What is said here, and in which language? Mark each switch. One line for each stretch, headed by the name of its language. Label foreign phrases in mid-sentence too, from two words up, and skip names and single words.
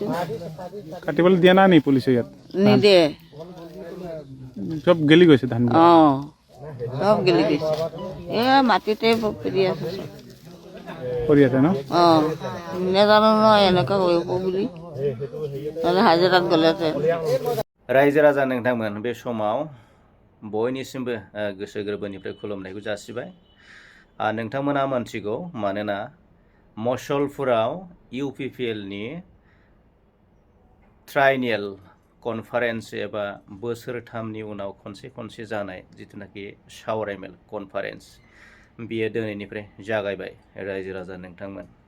Assamese: কাটিবলৈ দিয়া নাই নি পুলিচে? ইয়াত নিদিয়ে চব গেলি গৈছে ধান? চব গেলি গৈছে মাটিতে পৰি আছে কৰি আছে ন? নাজানো নহয় এনেকুৱা কৰিব বুলি নহ'লে হাজিৰাত গ'লে
Bodo: रायजो राजा नोंथांमोन बे समाव बयनिसिमबो गोसो गोरबोनिफ्राय खुलुमनायखौ जासिबाय नोंथांमोना मोनथिगौ मानोना मसलपुराव UPPLनि
English: triennial conference
Bodo: एबा बोसोरथामनि उनाव खनसे जानाय जिथुनाखि सावरायमेल कनफारेन्स बियो दिनैनिफ्राय जागायबाय रायजो राजा नोंथांमोन